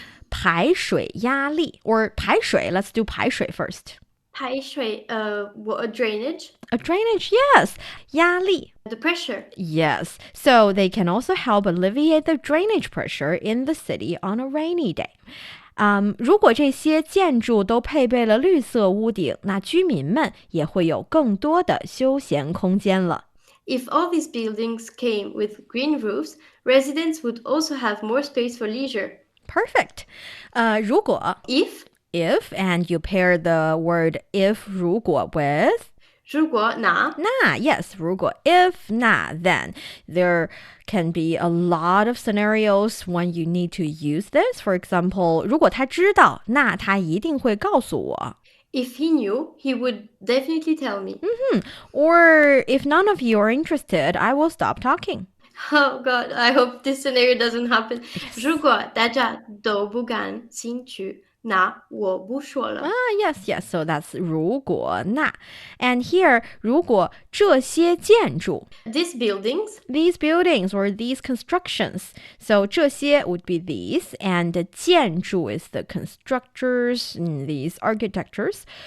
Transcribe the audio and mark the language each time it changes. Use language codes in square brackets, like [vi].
[en] 排水压力 or 排水 let's do 排水 first. 排水 drainage. A drainage, yes. 压力 The pressure. Yes, so they can also help alleviate the drainage pressure in the city on a rainy day. [zh] 如果这些建筑都配备了绿色屋顶，那居民们也会有更多的休闲空间了。 [en] If all these buildings came with green roofs, residents would also have more space for leisure. Perfect. 如果 If and you pair the word if 如果 with [zh] 如果那 [en] yes, 如果 if 那 then there can be a lot of scenarios when you need to use this. For example, [zh] 如果他知道，那他一定会告诉我。 [en] If he knew, he would definitely tell me. Or if none of you are interested, I will stop talking. Oh God, I hope this scenario doesn't happen. [zh] 如果大家都不感兴趣，那我不说了。 [en] Yes, so that's 如果那 And here, [zh] 如果这些建筑 [en] These buildings or these constructions. So 这些 would be these, and 建筑 is the constructors, these architectures.